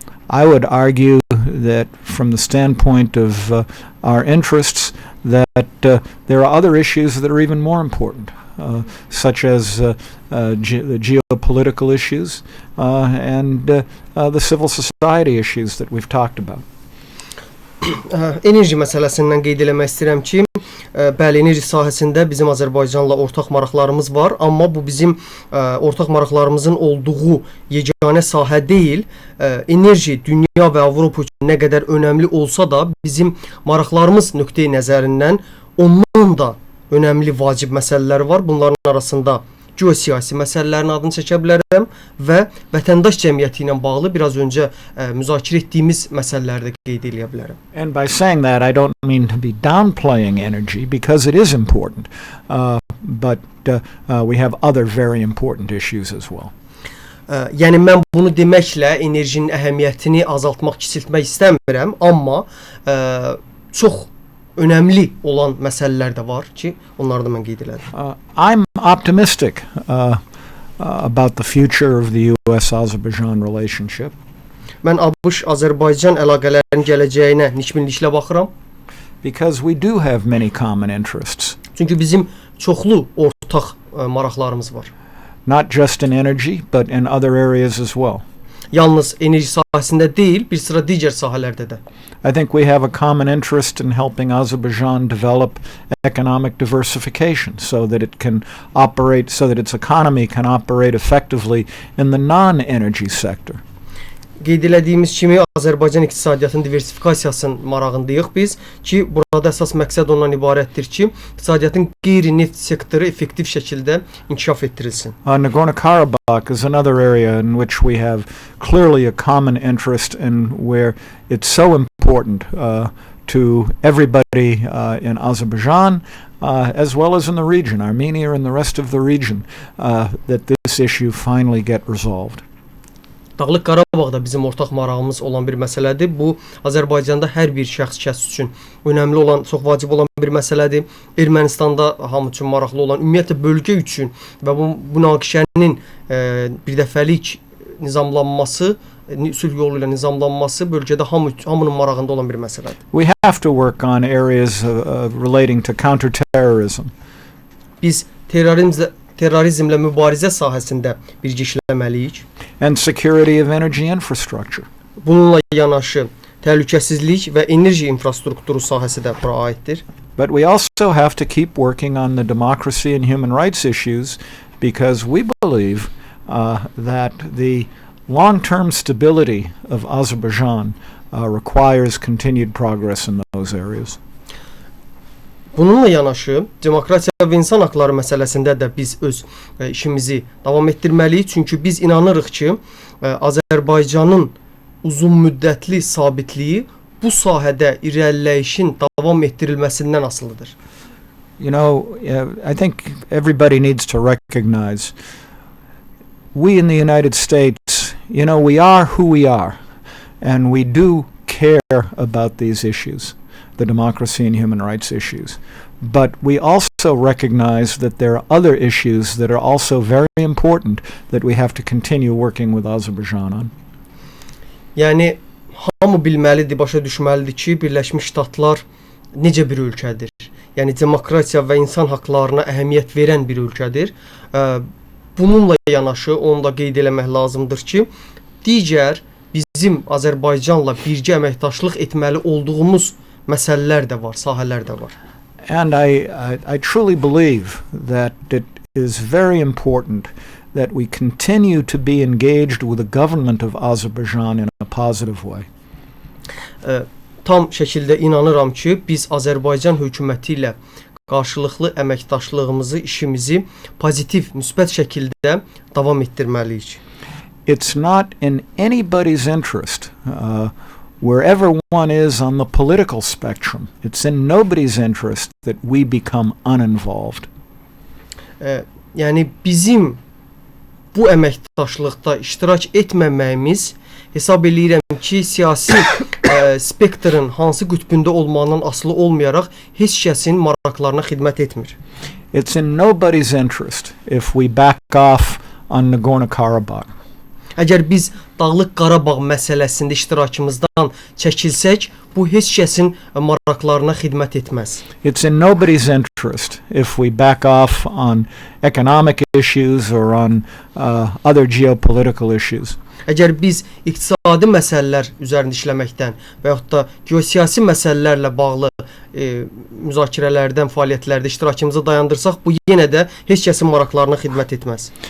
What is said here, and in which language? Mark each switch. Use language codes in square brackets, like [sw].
[en] I would argue that from the standpoint of our interests, that there are other issues that are even more important, such as the geopolitical issues and the civil society issues that we've talked about. [az] Enerji məsələsindən qeyd eləmək istəyirəm ki, bəli, enerji sahəsində bizim Azərbaycanla ortaq maraqlarımız var, amma bu bizim ortaq maraqlarımızın olduğu yeganə sahə deyil. Enerji dünya və Avropa üçün nə qədər önəmli olsa da, bizim maraqlarımız nöqteyi nəzərindən ondan da önəmli vacib məsələlər var. Bunların arasında geosiyasi məsələlərin adını çəkə bilərəm və vətəndaş cəmiyyəti ilə bağlı biraz öncə müzakirə etdiyimiz məsələləri də qeyd edə bilərəm. [en] And by saying that, I don't mean to be downplaying energy because it is important, but we have other very important issues as well. [az] Yəni mən bunu deməklə enerjinin əhəmiyyətini azaltmaq, kiçiltmək istəmirəm, amma çox önəmli olan məsələlər də var ki, onları da mən qeyd elədim. [en] I'm optimistic about the future of the US-Azerbaijan relationship. [az] Mən ABŞ-Azərbaycan əlaqələrinin gələcəyinə nikbinliklə baxıram. [en] Because we do have many common interests. [az] Çünki bizim çoxlu ortaq maraqlarımız var. [en] Not just in energy, but in other areas as well. [az] Yalnız enerji sahəsində deyil, bir sıra digər sahələrdə də. [en] I think we have a common interest in helping Azerbaijan develop economic diversification so that it can operate, so that its economy can operate effectively in the non-energy sector. [az] Qeyd elədiyimiz kimi Azərbaycan iqtisadiyyatının diversifikasiyasının marağındayıq biz ki, burada əsas məqsəd ondan ibarətdir ki, iqtisadiyyatın qeyri-neft sektoru effektiv şəkildə inkişaf etdirilsin. [en] Nagorno-Karabakh is another area in which we have clearly a common interest in where it's so important to everybody in Azerbaijan as well as in the region, Armenia and the rest of the region, that this issue finally get resolved. [az] Dağlıq Qarabağda bizim ortaq marağımız olan bir məsələdir. Bu, Azərbaycanda hər bir şəxs üçün önəmli olan, çox vacib olan bir məsələdir. Ermənistanda hamı üçün maraqlı olan, ümumiyyətlə bölgə üçün və bu münaqişənin birdəfəlik nizamlanması, sülh yolu ilə nizamlanması bölgədə hamının marağında olan bir məsələdir. [en] We have to work on areas relating to counterterrorism. [az] Biz terrorizmlə mübarizə sahəsində birgə işləməliyik. [en] And security of energy infrastructure. [az] Bununla yanaşı təhlükəsizlik və enerji infrastrukturu sahəsi də bura aiddir. [en] But we also have to keep working on the democracy and human rights issues because we believe that the long-term stability of Azerbaijan requires continued progress in those areas. [az] Bununla yanaşı, demokratiya və insan haqları məsələsində də biz öz işimizi davam etdirməliyik. Çünki biz inanırıq ki, Azərbaycanın uzun müddətli sabitliyi bu sahədə irəliləyişin davam etdirilməsindən asılıdır. [en] You know, I think everybody needs to recognize we in the United States, we are who we are, and we do care about these issues. the democracy and human rights issues. But we also recognize that there are other issues that are also very important that we have to continue working with Azerbaijan on. [az] Yəni hamı bilməlidir, başa düşməlidir ki, Birləşmiş Ştatlar necə bir ölkədir. Yəni demokratiya və insan haqlarına əhəmiyyət verən bir ölkədir. Bununla yanaşı onu da qeyd eləmək lazımdır ki, digər bizim Azərbaycanla birgə əməkdaşlıq etməli olduğumuz məsələlər də var, sahələr də var. [en] And I truly believe that it is very important that we continue to be engaged with the government of Azerbaijan in a positive way. [az] Tam şəkildə inanıram ki, biz Azərbaycan hökuməti ilə qarşılıqlı əməkdaşlığımızı, işimizi pozitiv, müsbət şəkildə davam etdirməliyik. [en] It's not in anybody's interest, wherever one is on the political spectrum, it's in nobody's interest that we become uninvolved. [az] Yəni bizim bu əməkdaşlıqda iştirak etməməyimiz hesab eləyirəm ki, siyasi spektrın hansı qütbündə olmağından asılı olmayaraq heç kəsin maraqlarına xidmət etmir. [en] It's in nobody's interest if we back off on Nagorno-Karabakh. [az] Əgər biz Dağlıq Qarabağ məsələsində iştirakımızdan çəkilsək, bu heç kəsin maraqlarına xidmət etməz. [en] It's in nobody's interest if we back off on economic issues or on other geopolitical issues. [az] Əgər biz iqtisadi məsələlər üzərində işləməkdən və yaxud da geosiyasi məsələlərlə bağlı müzakirələrdən, fəaliyyətlərdə iştirakımızı dayandırsaq, bu yenə də heç kəsin maraqlarına xidmət etməz.